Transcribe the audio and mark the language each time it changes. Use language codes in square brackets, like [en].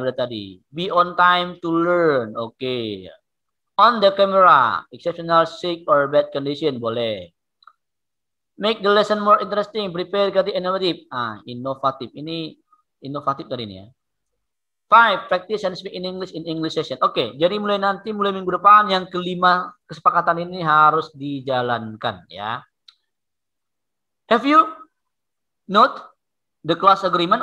[id] Udah tadi. [en] Be on time to learn. Oke. On the camera. Exceptional, sick, or bad condition. [id] Boleh. [en] Make the lesson more interesting. Prepare creative innovative. Inovatif. [id] Ini inovatif tadi ini ya. [en] 5, practice and speak in English session. Oke. [id] Jadi mulai minggu depan, yang kelima kesepakatan ini harus dijalankan ya. [en] Have you note the class agreement?